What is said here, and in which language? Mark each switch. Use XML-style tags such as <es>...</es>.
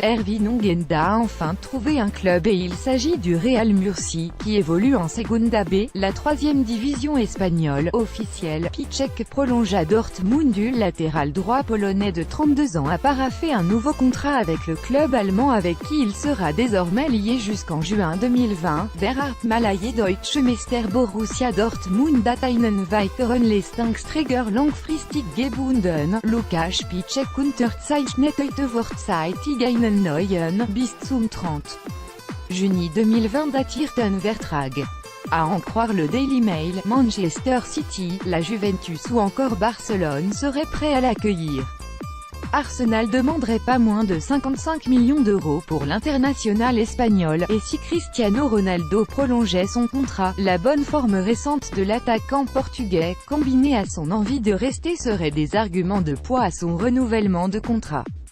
<fr>Hervé Nongenda a enfin trouvé un club et il s'agit du Real Murcie, qui évolue en Segunda B, la troisième division espagnole officielle. Piszczek prolonge à Dortmund. Le latéral droit polonais de 32 ans a paraphé un nouveau contrat avec le club allemand avec qui il sera désormais lié jusqu'en juin 2020.</fr> <de>Der Malaya Deutsche Meister Borussia Dortmund hat einen weiteren Leistungsträger langfristig gebunden. Lukas Piszczek unterzeichnet heute vorzeitig einen neuen, bis zum 30. Juni 2020 datierten Vertrag.</de> <fr>À en croire le Daily Mail, Manchester City, la Juventus ou encore Barcelone seraient prêts à l'accueillir. Arsenal demanderait pas moins de 55 millions d'euros pour l'international espagnol, et si Cristiano Ronaldo prolongeait son contrat, la bonne forme récente de l'attaquant portugais, combinée à son envie de rester serait des arguments de poids à son renouvellement de contrat.</fr>